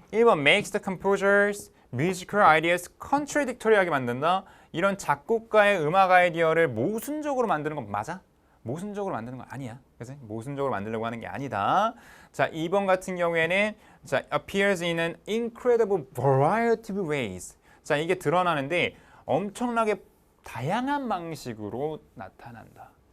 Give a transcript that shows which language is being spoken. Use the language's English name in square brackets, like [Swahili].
[English] 1번 makes the composer's musical ideas contradictory하게 [Korean] 만든다. 이런 작곡가의 음악 아이디어를 모순적으로 만드는 건 맞아? 모순적으로 만드는 건 아니야. 그래서 모순적으로 만들려고 하는 게 아니다. 자, 2번 같은 경우에는 자, [English] appears in an incredible variety of ways. [Korean] 자, 이게 드러나는데 엄청나게 다양한 방식으로 나타난다.